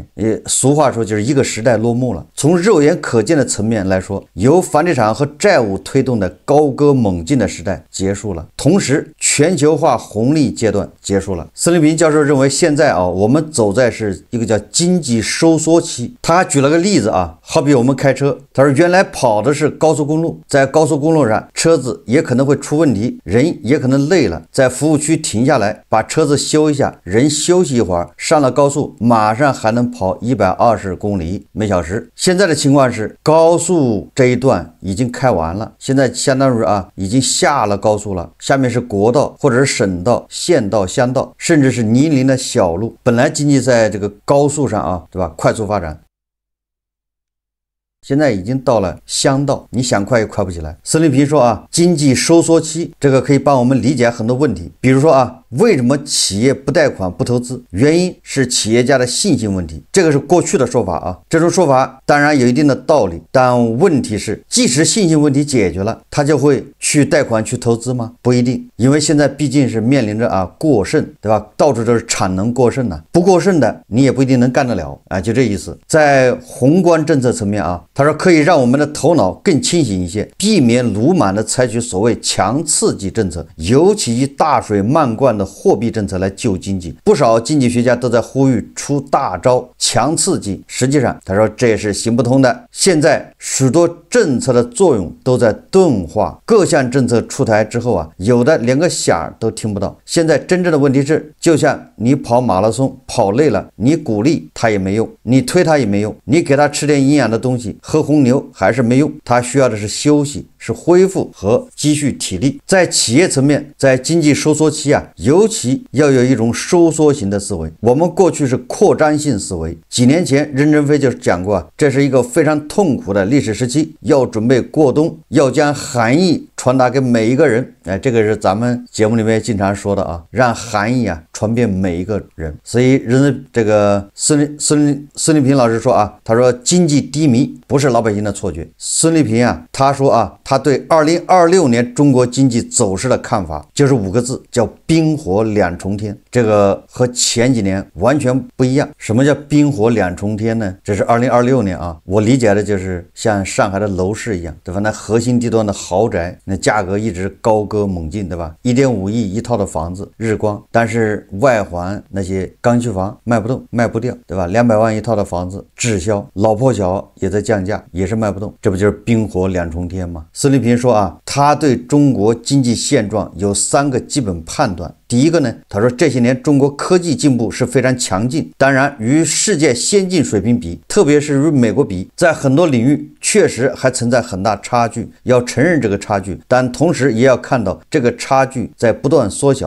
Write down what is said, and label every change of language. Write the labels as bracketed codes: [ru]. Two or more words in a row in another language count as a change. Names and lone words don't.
[zh] 俗話說就是一個時代落幕了。從肉眼可見的層面來說，由房地產和債務推動的高歌猛進的時代結束了，同時全球化紅利階段結束了。孙立平教授認為現在我們走在是一個叫經濟收縮期。他舉了個例子好比我們開車，他說原來跑的是高速公路，在高速公路上車子也可能會出問題，人也可能累了，在服務区停下來把車子修一下，人休息一會兒，上了高速馬上還能跑120公里每小時。現在的情況是高速這一段已經開完了，现在相当于已经下了高速了，下面是国道或者是省道、县道、乡道，甚至是泥泞的小路。本来经济在这个高速上对吧，快速发展，现在已经到了乡道，你想快也快不起来。孙立平说经济收缩期，这个可以帮我们理解很多问题。比如说為什麼企業不貸款不投資？原因是企業家的信心問題，這個是過去的說法啊。這種說法當然有一定的道理，但問題是，即使信心問題解決了，他就會去貸款去投資嗎？不一定，因為現在畢竟是面臨着過剩，對吧？到處都是產能過剩呢，不過剩的你也不一定能幹得了啊，就這意思。在宏觀政策層面啊，他說可以讓我們的頭腦更清醒一些，避免魯莽的採取所謂強刺激政策，尤其以大水漫灌的貨幣政策來救經濟。不少經濟學家都在呼籲出大招強刺激，實際上他說这也是行不通的。現在許多政策的作用都在鈍化，各項政策出台之後啊，有的連個響都聽不到。現在真正的問題是，就像你跑馬拉松跑累了，你鼓勵他也沒用，你推他也沒用，你給他吃點營養的東西，喝紅牛還是沒用，他需要的是休息，是恢復和積蓄體力。在企業層面，在經濟收縮期啊，尤其要有一種收縮型的思維。我們過去是擴張性思維，幾年前任正非就講過啊，這是一個非常痛苦的歷史時期，要準備過冬，要將含義傳達給每一個人。這個是咱們節目裡面經常說的啊，讓含義傳遍每一個人。所以這個孙立平老師說啊，他說經濟低迷不是老百姓的錯覺。孫立平他說他對2026年中國經濟走勢的看法就是5個字，叫冰火兩重天。這個和前幾年完全不一樣。什麼叫冰火两重天呢？這是2026年啊，我理解的就是像上海的楼市一樣，对吧？那核心地段的豪宅，那價格一直高歌猛进，对吧？1.5亿一套的房子，日光，但是外环那些刚需房賣不动，賣不掉，对吧？200万一套的房子滞销，老破小也在降价，也是卖不动，这不就是冰火两重天吗？孙立平说他对中国经济现状有3 個基本判斷。第一個呢，他說這些年中國科技進步是非常強勁，當然與世界先進水平比，特別是與美國比，在很多領域確實還存在很大差距，要承認這個差距，但同時也要看到這個差距在不斷縮小。